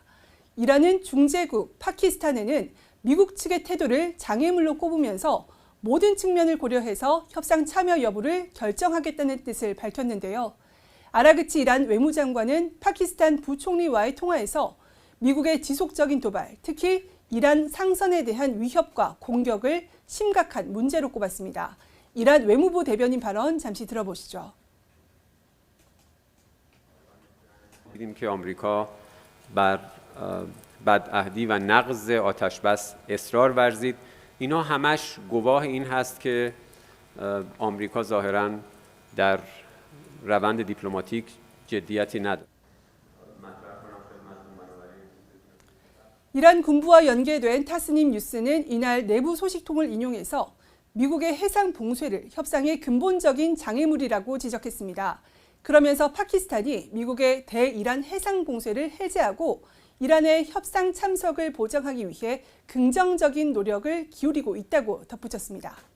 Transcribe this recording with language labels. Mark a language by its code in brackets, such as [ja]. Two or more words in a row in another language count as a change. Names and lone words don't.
[ko] 이란은 중재국 파키스탄에는 미국 측의 태도를 장애물로 꼽으면서 모든 측면을 고려해서 협상 참여 여부를 결정하겠다는 뜻을 밝혔는데요. 아라그치 이란 외무장관은 파키스탄 부총리와의 통화에서 미국의 지속적인 도발, 특히 이란 상선에 대한 위협과 공격을 심각한 문제로 꼽았습니다. 이란 외무부 대변인 발언 잠시 들어보시죠. [fa] دیدیم که آمریکا بر بدعهدی و نقض آتشبس اصرار ورزید. اینا همش گواه این هست که آمریکا ظاهراً در روند دیپلماتیک جدیتی ندارد. [ko] 이란 군부와 연계된 타스님 뉴스는 이날 내부 소식통을 인용해서 미국의 해상 봉쇄를 협상의 근본적인 장애물이라고 지적했습니다. 그러면서 파키스탄이 미국의 대이란 해상 봉쇄를 해제하고 이란의 협상 참석을 보장하기 위해 긍정적인 노력을 기울이고 있다고 덧붙였습니다.